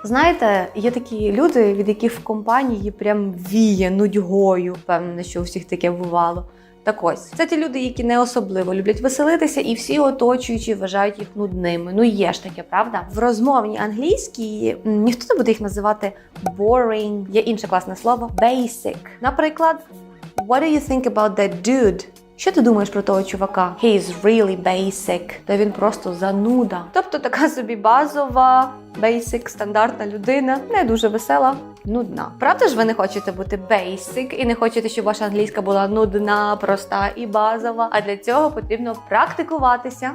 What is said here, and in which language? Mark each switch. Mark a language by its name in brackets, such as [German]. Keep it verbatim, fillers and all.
[Ukrainian] Знаєте, є такі люди, від яких в компанії прям віє нудьгою. Певно, що у всіх таке бувало. Так ось, це ті люди, які не особливо люблять веселитися і всі оточуючі вважають їх нудними. Ну є ж таке, правда? В розмовній англійській ніхто не буде їх називати boring. Є інше класне слово basic. Наприклад, [English] what do you think about that dude? [Ukrainian] Що ти думаєш про того чувака? [English] He is really basic. [Ukrainian] Та він просто зануда. Тобто така собі базова, basic, стандартна людина, не дуже весела. нудна. Правда ж ви не хочете бути basic і не хочете, щоб ваша англійська була нудна, проста і базова, а для цього потрібно практикуватися.